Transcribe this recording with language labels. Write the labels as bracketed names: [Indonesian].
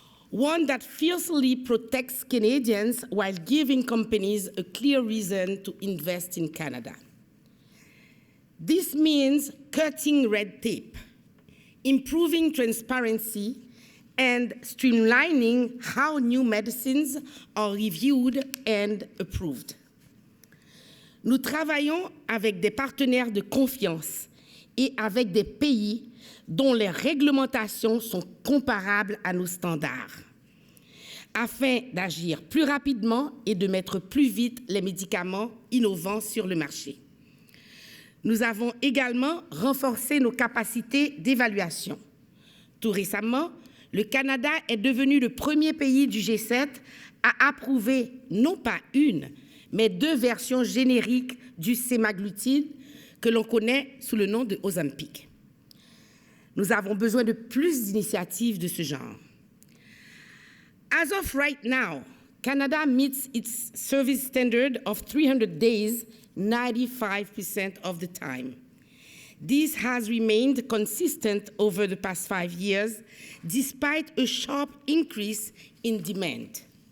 [English] One that fiercely protects Canadians while giving companies a clear reason to invest in Canada. This means cutting red tape, improving transparency, and streamlining how new medicines are reviewed and approved. [French] Nous travaillons avec des partenaires de confiance et avec des pays dont les réglementations sont comparables à nos standards, afin d'agir plus rapidement et de mettre plus vite les médicaments innovants sur le marché. Nous avons également renforcé nos capacités d'évaluation. Tout récemment, le Canada est devenu le premier pays du G7 à approuver non pas une, mais 2 versions génériques du sémaglutide que l'on connaît sous le nom de Ozempic. Nous avons besoin de plus d'initiatives de ce genre. [English] As of right now, Canada meets its service standard of 300 days 95% of the time. This has remained consistent over the past 5 years, despite a sharp increase in demand.